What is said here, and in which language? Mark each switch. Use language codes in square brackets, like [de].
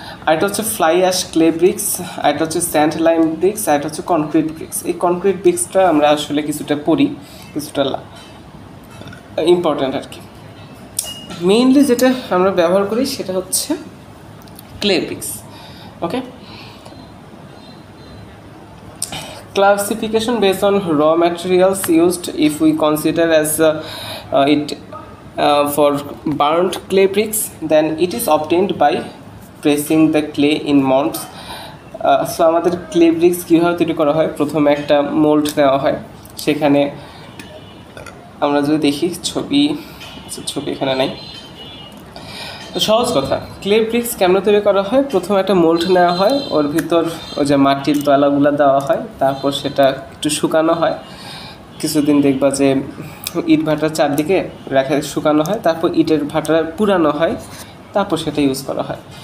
[bn] আর এটা হচ্ছে fly ash clay bricks, আর এটা হচ্ছে স্যান্ড লাইম ব্রিক্স, আর এটা হচ্ছে কনক্রিট ব্রিক্স। এই কনক্রিট ব্রিক্সটা আমরা আসলে কিছুটা পড়ি, কিছুটা ইম্পর্ট্যান্ট আর কি। মেইনলি যেটা আমরা ব্যবহার করি সেটা হচ্ছে clay bricks. [en] Okay, classification based on raw materials used. If we consider as it for burnt clay bricks, then it is obtained by pressing the clay in molds. [bn] So আমাদের clay bricks কীভাবে তৈরি করা হয়, প্রথমে একটা mould নেওয়া হয়, সেখানে আমরা যদি দেখি ছবি এখানে নাই, তো সহজ কথা, ক্লে ব্রিক্স কেমন তৈরি করা হয়, প্রথমে একটা মোল্ড নেওয়া হয়, ওর ভিতর ওই যে মাটির দলাগুলো দেওয়া হয়, তারপর সেটা একটু শুকানো হয়, কিছুদিন দেখবা যে ইট ভাটার চারদিকে রেখে শুকানো হয়, তারপর ইটের ভাটা পুরানো হয়, তারপর সেটা ইউজ করা হয়।